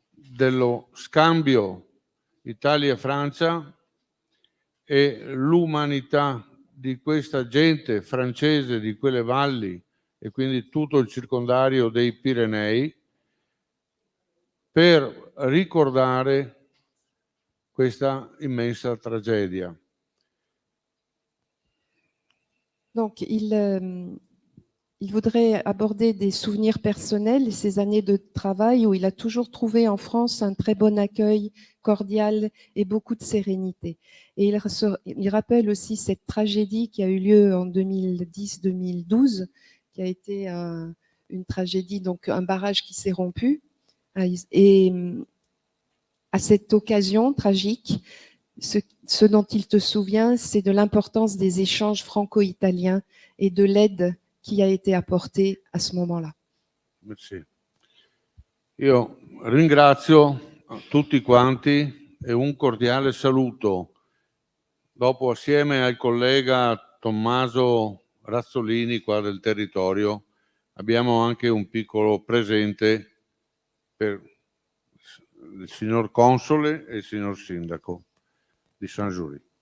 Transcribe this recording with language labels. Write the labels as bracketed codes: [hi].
[it] dello scambio Italia-Francia e l'umanità di questa gente francese di quelle valli e quindi tutto il circondario dei Pirenei, per ricordare questa immensa tragedia. [fr] Donc, il voudrait aborder des souvenirs personnels et ces années de travail où il a toujours trouvé en France un très bon accueil cordial et beaucoup de sérénité. Et il rappelle aussi cette tragédie qui a eu lieu en 2010-2012, qui a été une tragédie, donc un barrage qui s'est rompu. Et à cette occasion tragique, ce dont il te souvient, c'est de l'importance des échanges franco-italiens et de l'aide qui a été apportée à ce moment-là. Merci. [it] Io ringrazio tutti quanti e un cordiale saluto. Dopo, assieme al collega Tommaso Razzolini qua del territorio, abbiamo anche un piccolo presente per il signor Console e il signor Sindaco di Saint-Jury.